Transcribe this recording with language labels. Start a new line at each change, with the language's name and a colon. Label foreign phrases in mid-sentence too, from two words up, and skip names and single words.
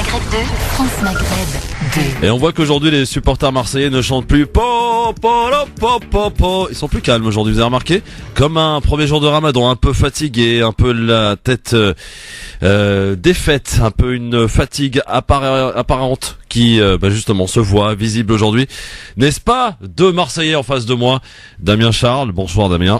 French: France Maghreb 2. Et on voit qu'aujourd'hui les supporters marseillais ne chantent plus po, po, lo, po, po, po. Ils sont plus calmes aujourd'hui, vous avez remarqué? Comme un premier jour de Ramadan, un peu fatigué, un peu la tête défaite, un peu une fatigue apparente qui justement se voit, visible aujourd'hui. N'est-ce pas? Deux Marseillais en face de moi. Damien Charles, bonsoir Damien.